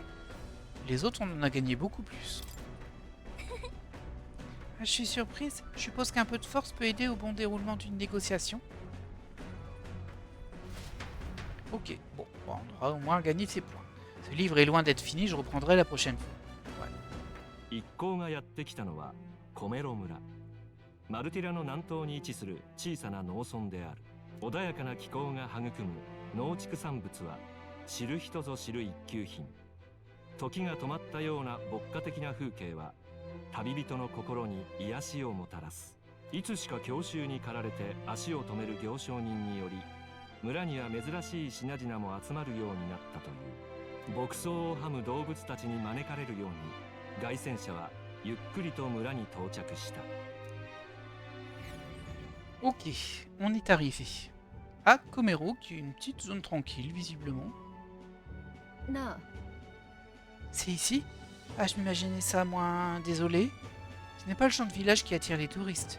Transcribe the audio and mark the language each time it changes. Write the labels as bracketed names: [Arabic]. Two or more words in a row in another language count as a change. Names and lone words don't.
[French] Les autres, on en a gagné beaucoup plus. Je suis surprise. Je suppose qu'un peu de force peut aider au bon déroulement d'une négociation. Ok, bon, on aura au moins gagné ses points. Ce livre est loin d'être fini, je reprendrai la prochaine fois. Ouais. [Japanese] 一行がやってきたのはコメロ村。マルティラの南東に位置する小さな農村である。穏やかな気候が育む農畜産物は知る人ぞ知る一級品。時が止まったような牧歌的な風景は旅人の心に癒しをもたらす。いつしか郷愁に駆られて足を止める行商人により村には珍しい品々も集まるようになったという。牧草をはむ動物たちに招かれるように凱旋者はゆっくりと村に到着した。 [French] Ok, on est arrivé à Komero, qui est une petite zone tranquille, visiblement. C'est ici? Ah, je m'imaginais ça moins désolé. Ce n'est pas le genre de village qui attire les touristes.